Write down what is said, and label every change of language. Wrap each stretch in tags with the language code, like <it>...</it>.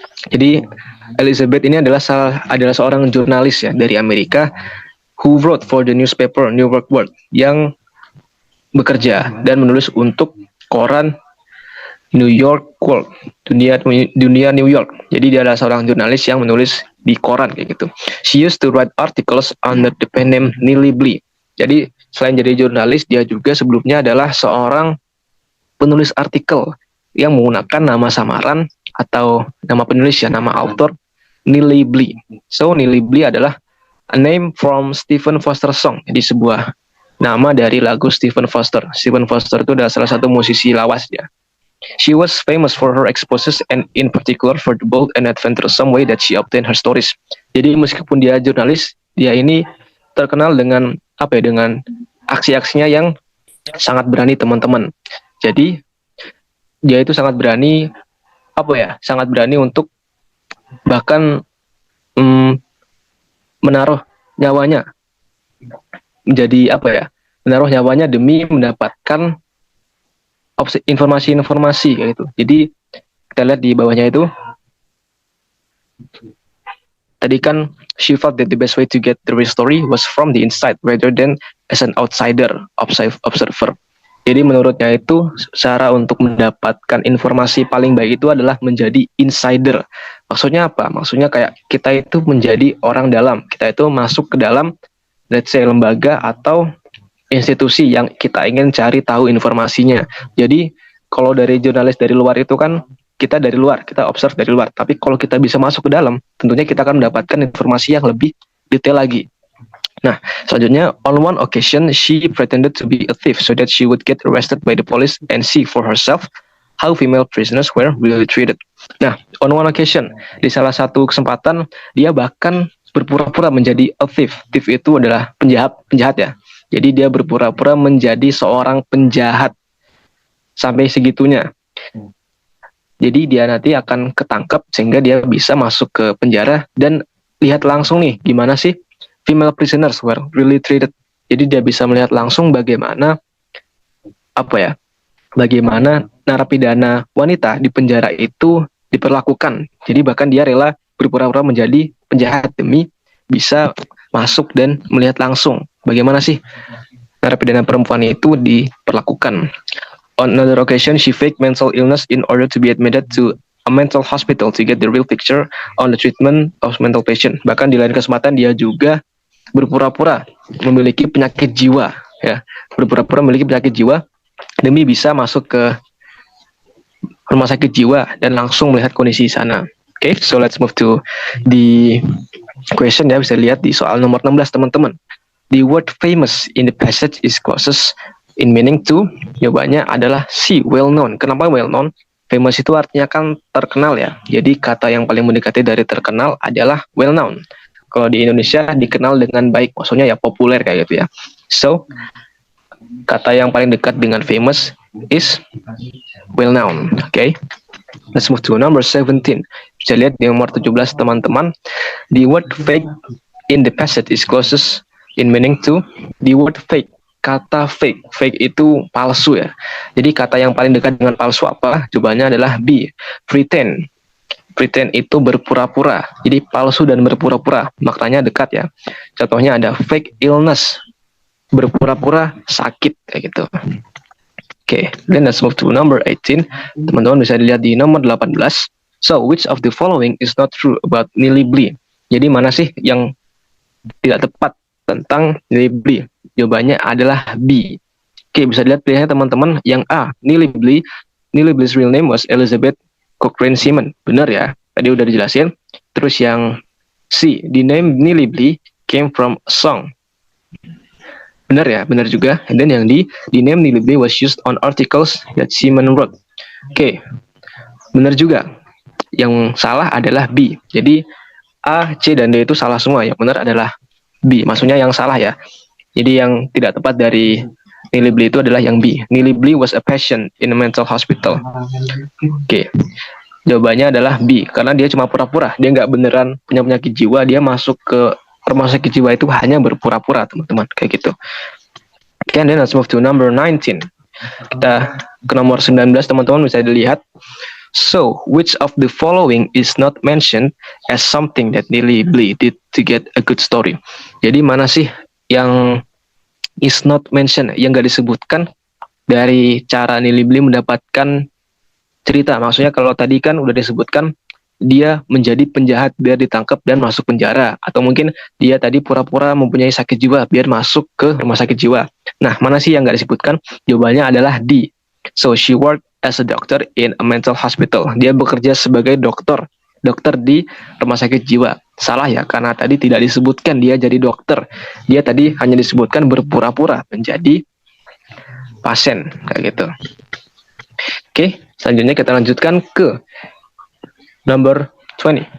<id>Jadi Elizabeth ini adalah seorang jurnalis ya dari Amerika</id> <en>who wrote for the newspaper New York World,</en> <id>yang bekerja dan menulis untuk koran New York World, dunia New York. Jadi dia adalah seorang jurnalis yang menulis di koran kayak gitu.</id> <en>She used to write articles under the pen name Nilly Blee.</en> <id>Jadi selain jadi jurnalis, dia juga sebelumnya adalah seorang penulis artikel yang menggunakan nama samaran atau nama penulis ya, nama author Nilly Blee.</id> <en>So Nilly Blee</en> <id>adalah</id> <en>a name from Stephen Foster song.</en> <id>Jadi sebuah nama dari lagu Stephen Foster. Stephen Foster itu adalah salah satu musisi lawas ya.</id> <en>She was famous for her exposes and in particular for the bold and adventuresome way that she obtained her stories.</en> <id>Jadi meskipun dia jurnalis, dia ini terkenal dengan dengan aksi-aksinya yang sangat berani teman-teman. Jadi dia itu sangat berani sangat berani untuk bahkan menaruh nyawanya menjadi menaruh nyawanya demi mendapatkan informasi-informasi kayak gitu. Jadi kita lihat di bawahnya itu tadi kan</id> <en>she felt that the best way to get the real story was from the inside rather than as an outsider observer.</en> <id>Jadi menurutnya itu cara untuk mendapatkan informasi paling baik itu adalah menjadi insider. Maksudnya apa? Maksudnya kayak kita itu menjadi orang dalam. Kita itu masuk ke dalam</id> <en>let's say</en> <id>lembaga atau institusi yang kita ingin cari tahu informasinya. Jadi kalau dari jurnalis dari luar itu kan kita dari luar, kita observe dari luar. Tapi kalau kita bisa masuk ke dalam, tentunya kita akan mendapatkan informasi yang lebih detail lagi. Nah, selanjutnya,</id> <en>on one occasion, she pretended to be a thief so that she would get arrested by the police and see for herself how female prisoners were really treated.</en> <id>Nah,</id> <en>on one occasion,</en> <id>di salah satu kesempatan, dia bahkan berpura-pura menjadi</id> <en>a thief.</en> <id>Thief itu adalah penjahat ya. Jadi dia berpura-pura menjadi seorang penjahat sampai segitunya. Jadi dia nanti akan ketangkep sehingga dia bisa masuk ke penjara dan lihat langsung nih gimana sih</id> <en>female prisoners were really treated.</en> <id>Jadi dia bisa melihat langsung bagaimana bagaimana narapidana wanita di penjara itu diperlakukan. Jadi bahkan dia rela berpura-pura menjadi penjahat demi bisa masuk dan melihat langsung bagaimana sih narapidana perempuan itu diperlakukan.</id> <en>On another occasion, she faked mental illness in order to be admitted to a mental hospital to get the real picture on the treatment of mental patient.</en> <id>Bahkan di lain kesempatan dia juga berpura-pura memiliki penyakit jiwa, ya, berpura-pura memiliki penyakit jiwa demi bisa masuk ke rumah sakit jiwa dan langsung melihat kondisi di sana.</id> <en>Okay, so let's move to the question</en> <id>ya, bisa lihat di soal nomor 16 teman-teman.</id> <en>The word famous in the passage is closest in meaning to,</en> <id>jawabannya adalah C,</id> <en>well known.</en> <id>Kenapa</id> <en>well known?</en> <id>Famous itu artinya kan terkenal ya. Jadi kata yang paling mendekati dari terkenal adalah well known. Kalau di Indonesia dikenal dengan baik, maksudnya ya populer kayak gitu ya.</id> <en>So,</en> <id>kata yang paling dekat dengan</id> <en>famous is well known. Okay? Let's move to number 17.</en> <id>Bisa lihat di nomor 17 teman-teman.</id> <en>The word fake in the passage is closest in meaning to the word fake.</en> <id>Kata fake. Fake itu palsu ya. Jadi kata yang paling dekat dengan palsu apa? Jawabannya adalah B. Pretend. Pretend itu berpura-pura. Jadi palsu dan berpura-pura. Maknanya dekat ya. Contohnya ada</id> <en>fake illness.</en> <id>Berpura-pura sakit kayak gitu.</id> <en>Okay, then let's move to number 18.</en> <id>Teman-teman bisa dilihat di nomor 18.</id> <en>So, which of the following is not true about Nilly Blee?</en> <id>Jadi mana sih yang tidak tepat tentang Nilly Blee? Jawabannya adalah B. Oke, bisa dilihat pilihannya teman-teman. Yang A,</id> <en>Nilly Blee's real name was Elizabeth Cochrane Seaman.</en> <id>Benar ya, tadi udah dijelasin. Terus yang C,</id> <en>the name Nilly Blee came from a song.</en> <id>Benar ya, benar juga.</id> <en>And then</en> <id>yang D,</id> <en>the name Nilly Blee was used on articles that Seaman wrote.</en> <id>Oke, benar juga. Yang salah adalah B. Jadi A, C, dan D itu salah semua. Yang benar adalah B. Maksudnya yang salah ya. Jadi yang tidak tepat dari Nilly Blee itu adalah yang B.</id> <en>Nilly Blee was a patient in a mental hospital.</en> <id>Oke. Jawabannya adalah B. Karena dia cuma pura-pura. Dia nggak beneran punya penyakit jiwa. Dia masuk ke rumah sakit jiwa itu hanya berpura-pura, teman-teman. Kayak gitu.</id> <en>Okay, then let's move to number 19.</en> <id>Kita ke nomor 19, teman-teman bisa dilihat.</id> <en>So, which of the following is not mentioned as something that Nilly Blee did to get a good story?</en> <id>Jadi mana sih yang</id> <en>is not mentioned,</en> <id>yang gak disebutkan dari cara Nilly Blee mendapatkan cerita? Maksudnya kalau tadi kan udah disebutkan dia menjadi penjahat biar ditangkap dan masuk penjara, atau mungkin dia tadi pura-pura mempunyai sakit jiwa biar masuk ke rumah sakit jiwa. Nah, mana sih yang nggak disebutkan? Jawabannya adalah D.</id> <en>So she worked as a doctor in a mental hospital.</en> <id>Dia bekerja sebagai dokter di rumah sakit jiwa. Salah ya, karena tadi tidak disebutkan dia jadi dokter. Dia tadi hanya disebutkan berpura-pura menjadi pasien kayak gitu. Oke, selanjutnya kita lanjutkan ke</id> <en>number 20.</en>